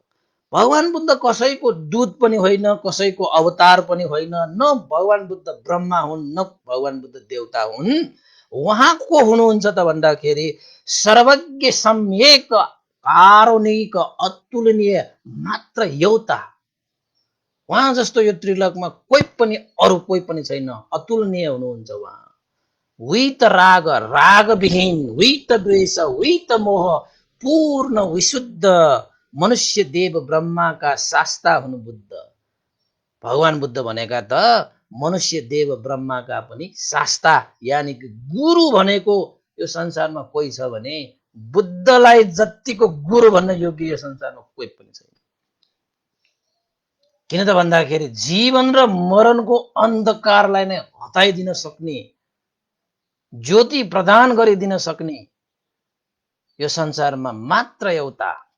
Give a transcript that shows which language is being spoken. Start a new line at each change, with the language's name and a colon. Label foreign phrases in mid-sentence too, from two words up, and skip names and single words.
Nepali: भगवान बुद्ध कसैको दूत पनि होइन, कसैको अवतार पनि होइन, न भगवान बुद्ध ब्रह्मा हुन्, न भगवान बुद्ध देवता हुन्। उहाँ को हुनुहुन्छ त भन्दाखेरि सर्वज्ञ सम्यक कारुणिक अतुलनीय मात्र एउटा। उहाँ जस्तो यो त्रिलोकमा कोही पनि अरू कोही पनि छैन, अतुलनीय हुनुहुन्छ उहाँ। वित राग, रागविहीन, वित द्वेष, वित मोह, पूर्ण विशुद्ध मनुष्य देव ब्रह्माका शास्ता हुनु बुद्ध। भगवान बुद्ध भनेका त मनुष्य देव ब्रह्माका पनि शास्ता, यानि कि गुरु भनेको यो संसारमा कोही छ भने बुद्धलाई जतिको गुरु भन्न योग्य यो संसारमा कोही पनि छैन। किन त भन्दाखेरि जीवन र मरणको अन्धकारलाई नै हटाइदिन सक्ने, ज्योति प्रदान गरिदिन सक्ने यो संसारमा मात्र एउटा।